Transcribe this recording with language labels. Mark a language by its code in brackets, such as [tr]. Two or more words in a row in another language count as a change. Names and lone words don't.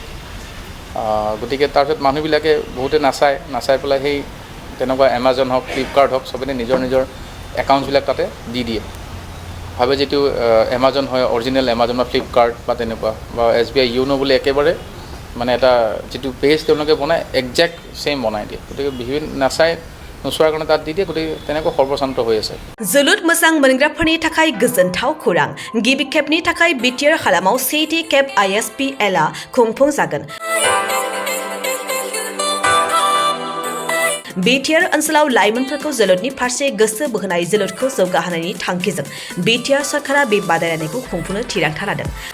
[as] গতিকে তাৰপিছত মানুহবিলাকে বহুতে নাচাই পেলাই সেই তেনেকুৱা এমাজন হওক, ফ্লিপকাৰ্ট হওক, চবতে নিজৰ একাউণ্টছবিলাক তাতে দি দিয়ে। ভাবে যিটো এমাজন হয় অৰিজিনেল এমাজন বা ফ্লিপকাৰ্ট বা তেনেকুৱা বা SBI ইউনো বুলি একেবাৰে এটা যিটো পেজ তেওঁলোকে বনায় [en] exact same [as] বনাই দিয়ে। গতিকে নোচোৱাৰ কাৰণে তাত দি দিয়ে। গতিকে তেনেকুৱা সৰ্বশান্ত হৈ আছে। [brx] जोलुर मोजां मोनग्राफोरनि थाखाय गोजोनथाव खौरां। गिबि खेबनि थाखाय BTR हालामाव सेथि खेब ISPL-आ खुंफुंजागोन। BTR ओनसोलाव लाइमोनफोरखौ जोलुरनि फारसे गोसो बोहोनाय, जोलुरखौ जौगाहोनायनि थांखिजों BTR सरकारा बे बादायलायनायखौ खुंफुंनो थिरांथा लादों।